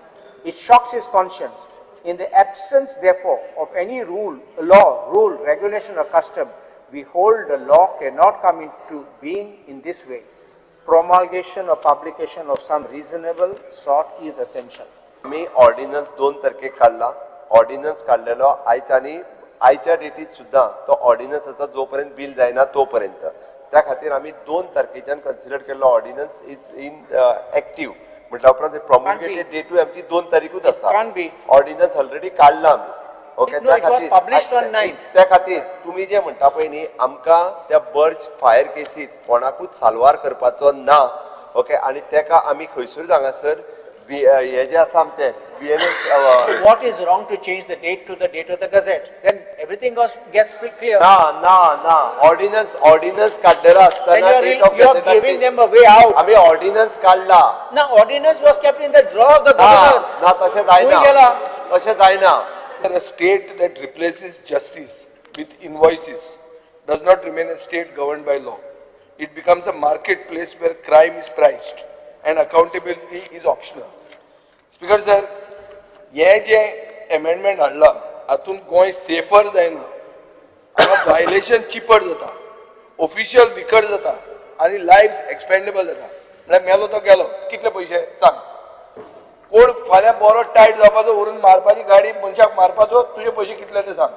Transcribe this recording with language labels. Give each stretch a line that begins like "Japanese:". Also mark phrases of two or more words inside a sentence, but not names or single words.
English: It shocks his conscience. In the absence, therefore, of any rule, regulation or custom, we hold the law cannot come into being in this way. Promulgation or publication of some reasonable sort is essential.
Konkani: मी ऑर्डिनन्स 2 तारखेक काढला. ऑर्डिनन्स काढलेलो आयच्या डेटीत सुद्धा तो ऑर्डिनन्साचा जोपर्यंत बिल जायना तोपर्यंत त्या खातीर आम्ही 2 तारखेच्यान कन्सिडर केल्लो
English: ordinance is in active
Konkani: म्हटल्या उपरांत प्रॉम्युलेटेड डेटूय आमची 2 तारीखूच आसा.
English: ordinance already
Konkani: काढला आमी. ओके, त्या खातीर तुम्ही जे म्हणटा पळय न्ही आमकां त्या बर्च फायर केसीत कोणाकूच साल्वार करपाचो ना. ओके, आणि तेका आमी खंयसरूच हांगासर हे जे आसा आमचे BNS.
English: What is wrong to change the date to the date of the Gazette? Then everything gets clear.
Konkani: ना ऑर्डिनन्स काढलेला असताना
English: you are giving them a way out.
Konkani: आम्ही ऑर्डिनन्स काढला
English: Now ordinance was kept in the drawer of the governor.
Konkani: ना तशें जायना.
English: A state that replaces justice with invoices does not remain a state governed by law. it becomes a marketplace where crime is priced and accountability is optional. Speaker sir,
Konkani: हे जे amendment हाडला हातून गोंय सेफर जायना, वायलेशन चिपट जाता,
English: official weaker
Konkani: जाता आणि
English: lives expendable
Konkani: जाता. म्हळ्यार मेलो तो गेलो, कितले पयशे सांग. कोण फाल्यां बरो टायट जावपाचो व्हरून मारपाची गाडी मनशाक मारपाचो, तुझे पयशे कितले ते सांग.